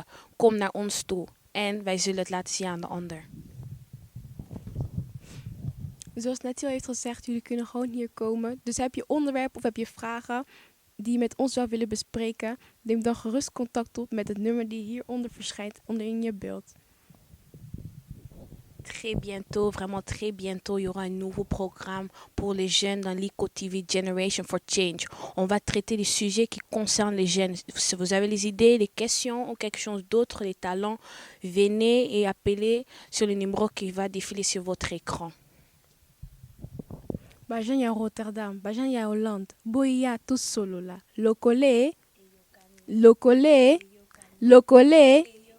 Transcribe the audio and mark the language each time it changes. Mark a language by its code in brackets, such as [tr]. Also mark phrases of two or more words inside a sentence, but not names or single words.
[nl] Kom naar ons toe en wij zullen het laten zien aan de ander. Zoals Nettie al heeft gezegd, jullie kunnen gewoon hier komen. Dus heb je onderwerp of heb je vragen die je met ons zou willen bespreken, neem dan gerust contact op met het nummer die hieronder verschijnt onder in je beeld. [fr] Très bientôt, vraiment très bientôt, il y aura un nouveau programme pour les jeunes dans Lyco TV Generation for Change. On va traiter des sujets qui concernent les jeunes. Si vous avez les idées, des questions ou quelque chose d'autre, les talents, venez et appelez sur le numéro qui va défiler sur votre écran. [ln] Bajanya Rotterdam, Bajanya Hollande, Boya [fr] tout solo là. [ln] Lokole, lokole, lokole.